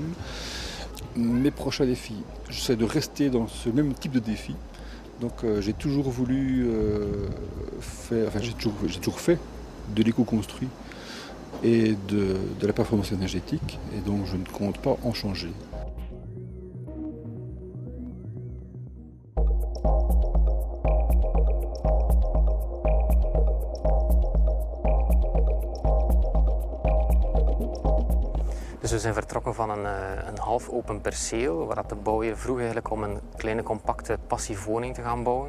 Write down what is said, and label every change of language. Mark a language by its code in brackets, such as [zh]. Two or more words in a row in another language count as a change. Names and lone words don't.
[fr] Mes prochains défis, j'essaie de rester dans ce même type de défi. Donc j'ai toujours voulu j'ai toujours fait de l'éco-construit et de la performance énergétique. Et donc je ne compte pas en changer. [nl] Dus we zijn vertrokken van een half open perceel, waar de bouwheer vroeg eigenlijk om een kleine compacte passieve woning te gaan bouwen.